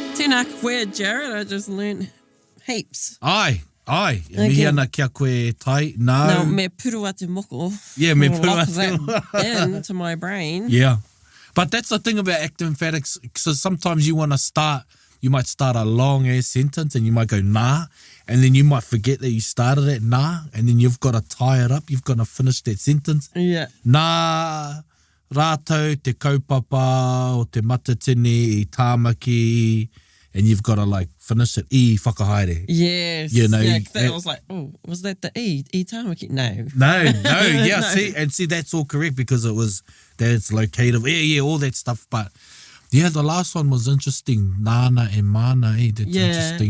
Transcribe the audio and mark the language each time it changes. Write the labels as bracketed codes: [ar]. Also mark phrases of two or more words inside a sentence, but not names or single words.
[mi] Tēnā koe, [en] Jared. I just learned heaps. [mi] Ai. Mihi ana kia koe tai. No, me purua te moko. Yeah, me purua [en] Lock [mi] te [en] that into my brain. Yeah. But that's the thing about active emphatics. So sometimes you might start a long ass sentence and you might go nā, and then you might forget that you started at nā, and then you've got to tie it up. You've got to finish that sentence. Yeah. [mi] Nā rātou te kaupapa o te matatini I tāmaki, [en] and you've got to like finish it [mi] I whakahaere. [en] Yes. You know, yeah, I was like, oh, was that the [mi] I tāmaki? [en] No. No, yeah, No. see, that's all correct because that's locative, all that stuff. But yeah, the last one was interesting. Nāna and Māna, that's interesting.